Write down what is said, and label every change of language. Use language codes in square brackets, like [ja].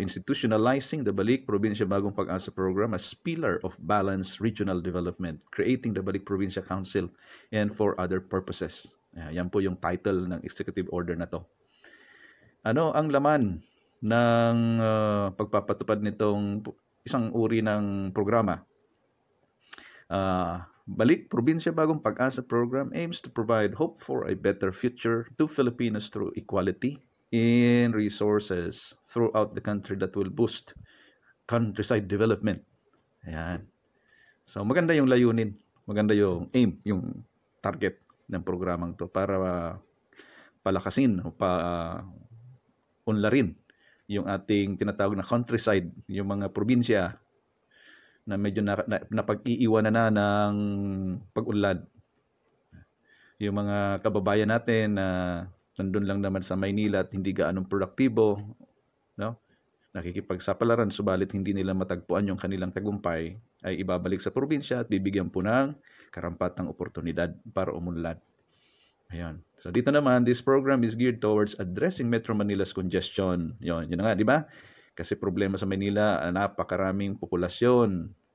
[en] Institutionalizing the Balik Probinsya Bagong Pag-asa Program as pillar of balanced regional development, creating the Balik Probinsya Council and for other purposes. [tl] Yan po yung title ng executive order na to. Ano ang laman ng pagpapatupad nitong isang uri ng programa? [en] Balik Probinsya Bagong Pag-asa Program aims to provide hope for a better future to Filipinos through equality in resources throughout the country that will boost countryside development. [tl] Ayan. So maganda yung layunin, maganda yung aim, yung target ng programang to para palakasin o unlarin yung ating tinatawag na countryside, yung mga probinsya na medyo napag-iiwanan na ng pag-unlad. Yung mga kababayan natin na nandun lang naman sa Maynila at hindi gaanong produktibo, nakikipagsapalaran, subalit hindi nila matagpuan yung kanilang tagumpay, ay ibabalik sa probinsya at bibigyan po ng karampatang oportunidad para umunlad. Ayan. [en] So dito naman, this program is geared towards addressing Metro Manila's congestion. [tl] Yun na nga, di ba? Kasi problema sa Manila, napakaraming populasyon.